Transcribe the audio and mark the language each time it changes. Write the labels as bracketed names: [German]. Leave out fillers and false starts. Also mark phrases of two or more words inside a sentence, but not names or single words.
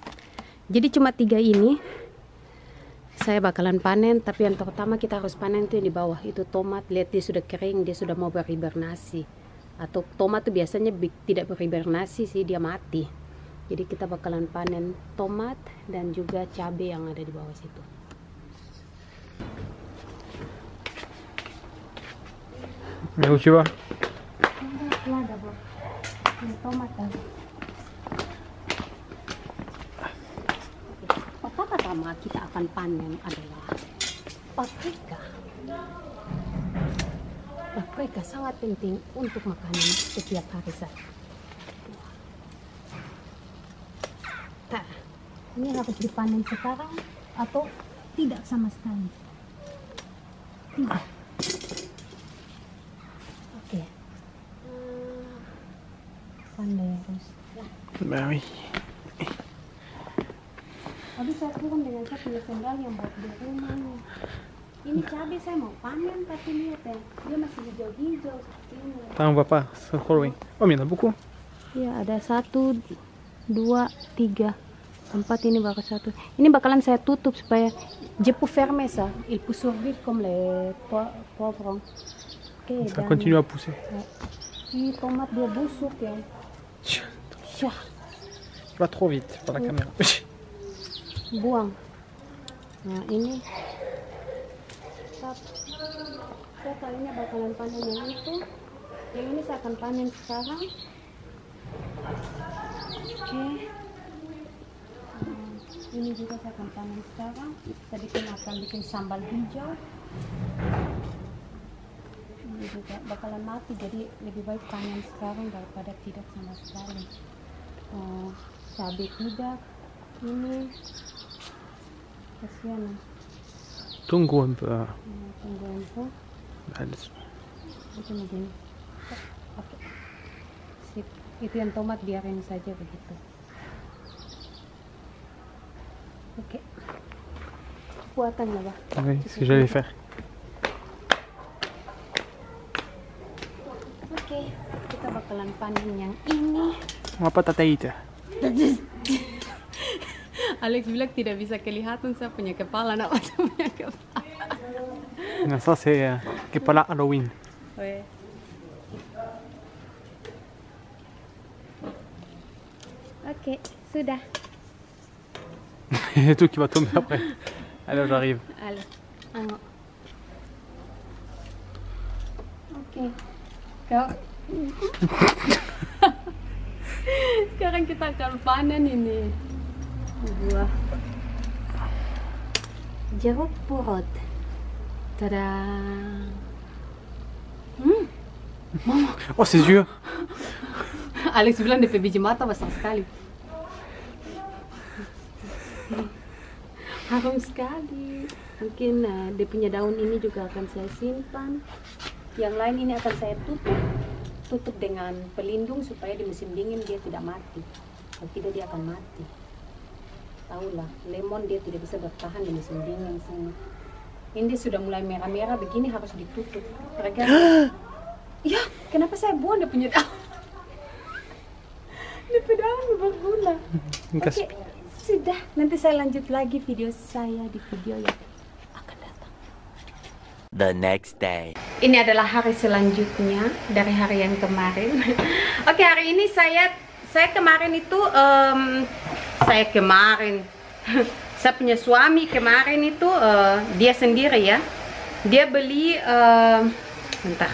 [Indonesian] Jadi cuma 3 ini saya bakalan panen, tapi yang terutama kita harus panen itu yang di bawah. Itu tomat, lihat dia sudah kering, dia sudah mau berhibernasi. Atau tomat itu biasanya tidak berhibernasi sih, dia mati. Jadi kita bakalan panen tomat dan juga cabai yang ada di bawah situ. [French] Mais où tu vas? [Indonesian] Tomat. Pertama kita akan panen adalah paprika. Paprika sangat penting untuk makanan setiap hari saja. Nah, ini harus dipanen sekarang atau tidak sama sekali? Tidak. Oke. Pandai harus. [French] Bah oui. [Indonesian] Habis saya turun dengan saya punya sendal yang buat di rumah nih. Ini cabai saya mau panen tapi lihat ya, dia masih hijau-hijau seperti ini. [French] On voit pas, c'est trop loin. Oh mais il y en a beaucoup. [Indonesian] Ya ada 1, 2, 3, 4, ini baru 1. Ini bakalan saya tutup supaya [French] je peux fermer ça, il peut survivre comme les poivrons. [Indonesian] Oke, [French] Ça continue à pousser. [Indonesian] Ini tomat dia busuk ya. Syah, [French] Pas trop vite pour la caméra. [Indonesian] buang. Nah ini saya kali ini bakalan panen yang itu. Yang ini saya akan panen sekarang. Oke. Ini juga saya akan panen sekarang. Saya akan bikin sambal hijau. Ini juga bakalan mati, jadi lebih baik panen sekarang daripada tidak sama sekali. Cabai tidak. Ini kasihan. Tunggu [French] un peu. [Indonesian] Tunggu info. Itu begini. Oke. Sip. Itu yang tomat biarin saja begitu. Oke. Buatan ya, Bah? [French] Oui, c'est ce que j'allais faire. [Indonesian] Oke, kita bakalan panen yang ini. [French] On va pas tataïte. [Indonesian] Alex bilang tidak bisa kelihatan saya punya kepala, nak saya punya kepala. [French] Non, ça c'est qui est pas là Halloween. Ouais. [Indonesian] Oke, sudah. [French] Et tout qui va tomber après. Alors j'arrive. Allez, [Indonesian] angok. Oke. Sekarang kita akan panen ini buah jeruk purut. Tada. Mama. [French] Oh c'est dur. [Indonesian] Alex bilang DP biji mata besar sekali. Harum sekali. Mungkin dia punya daun ini juga akan saya simpan. Yang lain ini akan saya tutup dengan pelindung supaya di musim dingin dia tidak mati. Kalau tidak dia akan mati. Tahulah, lemon dia tidak bisa bertahan di musim dingin sini. Ini dia sudah mulai merah-merah begini, harus ditutup. Mereka, ya kenapa saya buang dia punya daun? Lipih daun berguna. Gas. Oke, sudah. Nanti saya lanjut lagi video saya di video yang akan datang. [English] The next day. [Indonesian] Ini adalah hari selanjutnya dari hari yang kemarin. Oke, hari ini saya kemarin itu saya punya suami kemarin itu dia sendiri ya. Dia beli bentar.